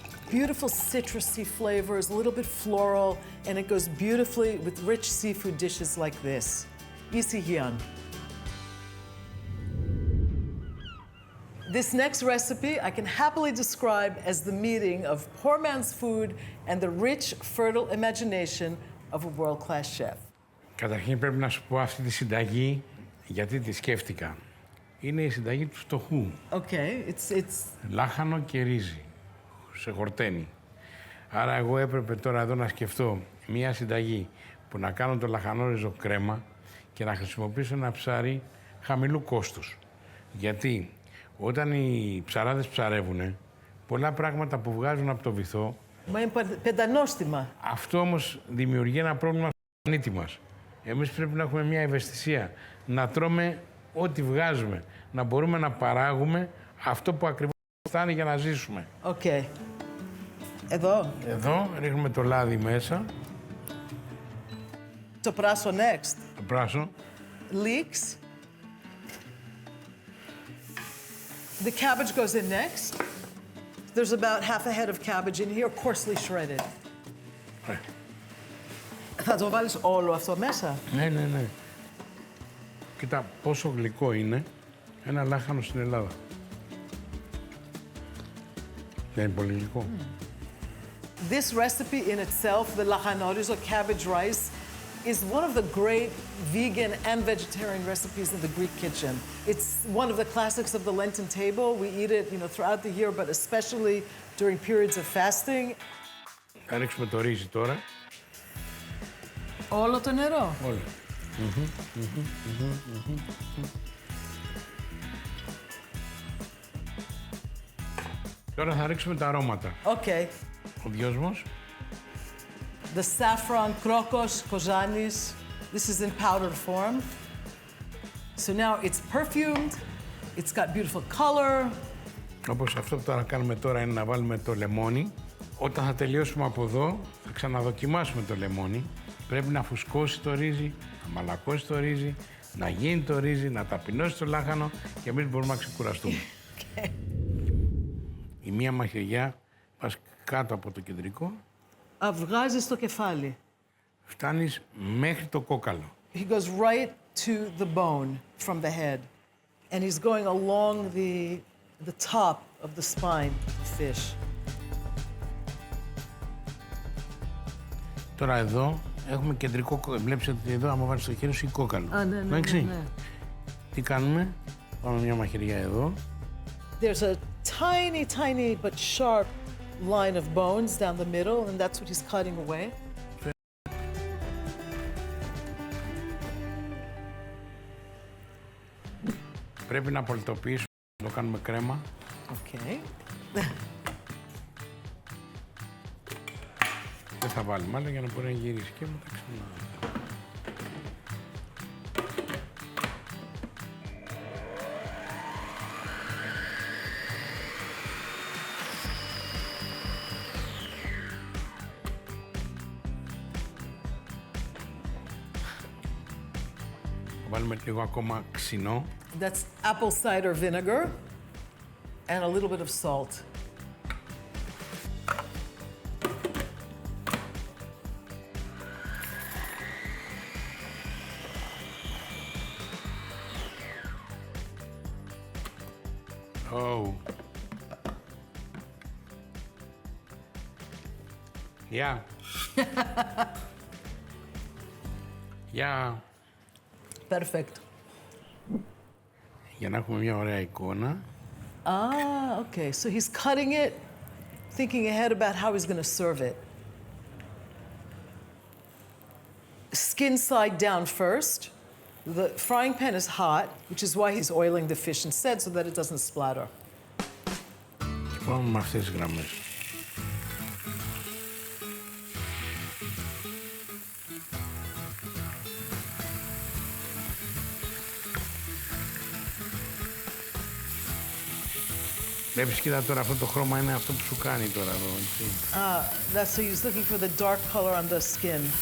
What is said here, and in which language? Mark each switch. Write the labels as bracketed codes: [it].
[en] Beautiful citrusy flavors, a little bit floral, and it goes beautifully with rich seafood dishes like this. Isihian. This next recipe I can happily describe as the meeting of poor man's food and the rich, fertile imagination of a world-class chef. [el] Καταρχήν πρέπει να σου πω αυτή τη συνταγή, γιατί τη σκέφτηκα. Είναι η συνταγή του φτωχού. [en] Okay, it's... [el] Λάχανο και ρύζι, σε χορτένι. Άρα εγώ έπρεπε τώρα εδώ να σκεφτώ μία συνταγή που να κάνω το λαχανόριζο κρέμα και να χρησιμοποιήσω ένα ψάρι χαμηλού κόστους. Γιατί όταν οι ψαράδες ψαρεύουνε, πολλά πράγματα που βγάζουν από το βυθό... Μα είναι πεντανόστιμα. Αυτό όμως δημιουργεί ένα πρόβλημα στο πλανήτη μας. Εμείς πρέπει να έχουμε μια ευαισθησία, να τρώμε ό,τι βγάζουμε, να μπορούμε να παράγουμε αυτό που ακριβώς φτάνει για να ζήσουμε. Οκ. Εδώ. Εδώ ρίχνουμε το λάδι μέσα. Το πράσο [en] next. [el] Το πράσο. [en] Leeks. The cabbage goes in next. There's about half a head of cabbage in here, coarsely shredded. [el] Θα το βάλεις όλο αυτό μέσα. Ναι, ναι, ναι. Κοίτα πόσο γλυκό είναι ένα λάχανο στην Ελλάδα. Δεν είναι πολύ γλυκό. [en] This recipe in itself, the lachanorizo cabbage rice, is one of the great vegan and vegetarian recipes in the Greek kitchen. It's one of the classics of the Lenten table. We eat it, throughout the year, but especially during periods of fasting. [el] Θα ρίξουμε το ρύζι τώρα. Όλο το νερό. Όλο. Τώρα θα ρίξουμε τα αρώματα. [en] Okay. [el] Ο δυόσμος. [en] The saffron, krokos, kozanis. This is in powdered form. So now it's perfumed, it's got beautiful color. [el] Όπως αυτό που τώρα κάνουμε τώρα είναι να βάλουμε το λεμόνι. Όταν θα τελειώσουμε από εδώ, θα ξαναδοκιμάσουμε το λεμόνι. Πρέπει να φουσκώσει το ρύζι, να μαλακώσει το ρύζι, να γίνει το ρύζι, να ταπεινώσει το λάχανο και εμείς μπορούμε να ξεκουραστούμε. Okay. Η μία μαχαιριά πας κάτω από το κεντρικό. Βγάζεις το κεφάλι. Φτάνεις μέχρι το κόκαλο. [en] He goes right to the bone from the head. And he's going along the top of the spine of the fish. [el] Τώρα εδώ έχουμε κεντρικό κόκαλο. Βλέπεις ότι εδώ άμα βάλεις το χέρι σου είναι κόκαλο. Ναι. Τι κάνουμε, πάμε μια μαχαιριά εδώ. [en] There's a tiny but sharp line of bones down the middle, and that's what he's cutting away. [el] Πρέπει να πολιτοποιήσουμε, να το κάνουμε κρέμα. [en] Okay. [el] Δεν θα βάλουμε άλλο για να μπορεί να γυρίσει και μετά ξανά. Βάλουμε λίγο ακόμα ξινό. [en] That's apple cider vinegar and a little bit of salt. Oh. Yeah. Yeah. Perfect. [el] Για να έχουμε μια ωραία εικόνα. [en] Okay. So he's cutting it, thinking ahead about how he's going to serve it. Skin side down first. The frying pan is hot, which is why he's oiling the fish instead, so that it doesn't splatter. [el] Πάμε με αυτές τις γραμμές. Βλέπεις, κοίτα τώρα, αυτό το χρώμα είναι αυτό που σου κάνει τώρα εδώ, έτσι. [en] That's so he's looking for the dark color on the skin.